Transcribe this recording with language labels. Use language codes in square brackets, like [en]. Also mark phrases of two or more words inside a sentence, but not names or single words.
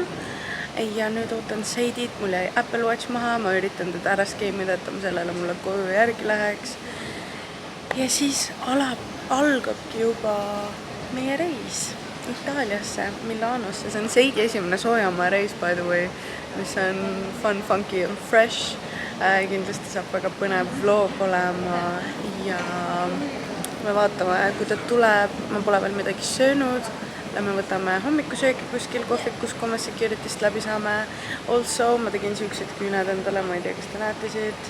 [et] Ja nüüd ootan Seidit, mul jäi Apple Watch maha, ma üritan teda ära skeemida, et ta sellele mulle koju järgi läheks. Ja siis algabki juba meie reis Itaaliasse, Milanosse. See on Seidi esimene soojamaa reis, [en] by the way, [et] mis on [en] fun, funky [et] ja fresh. Kindlasti saab väga põnev vlog olema ja me vaatame, kui ta tuleb. Ma pole veel midagi söönud. Me võtame hommikusööki kuskil kohvikus, kui me security'st läbi saame. Also, ma tegin siuksed küüned endale, ma ei tea, kas te näete siit.